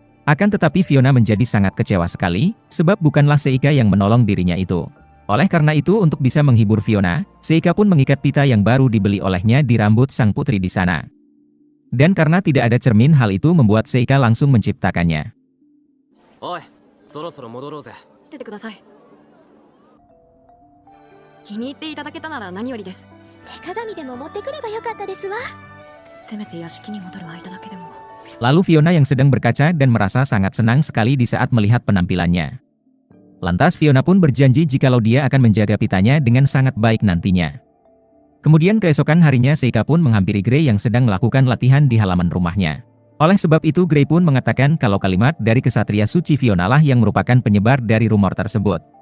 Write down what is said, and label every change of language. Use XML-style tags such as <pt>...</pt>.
<id>Akan tetapi Fiona menjadi sangat kecewa sekali, sebab bukanlah Seika yang menolong dirinya itu. Oleh karena itu untuk bisa menghibur Fiona, Seika pun mengikat pita yang baru dibeli olehnya di rambut sang putri di sana. Dan karena tidak ada cermin, hal itu membuat Seika langsung menciptakannya.</id> <ja>Oi, そろそろ戻ろうぜ。出てください。気に入っていただけたなら何よりです。手鏡でも持ってくればよかったですわ。せめて屋敷に戻る間だけでも。</ja> <id>Lalu Fiona yang sedang berkaca dan merasa sangat senang sekali di saat melihat penampilannya. Lantas Fiona pun berjanji jikalau dia akan menjaga pitanya dengan sangat baik nantinya. Kemudian keesokan harinya Seika pun menghampiri Gray yang sedang melakukan latihan di halaman rumahnya. Oleh sebab itu Gray pun mengatakan kalau kalimat dari kesatria suci Fiona lah yang merupakan penyebar dari rumor tersebut.</id>